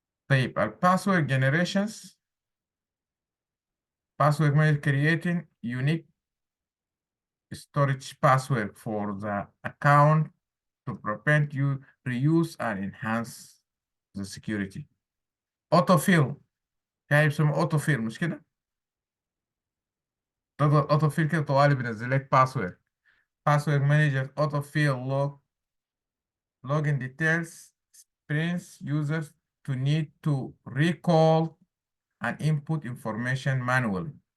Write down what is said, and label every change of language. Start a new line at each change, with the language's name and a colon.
Arabic: طيب الباسورد generations.
English: Password manager creating unique storage password for the account to prevent you reuse and enhance the security. Autofill.
Arabic: يعني بيسموه autofill مش كده؟ تضغط autofill كده طوالي بينزل لك password.
English: Password manager autofill login details brings users to need to recall and input information manually.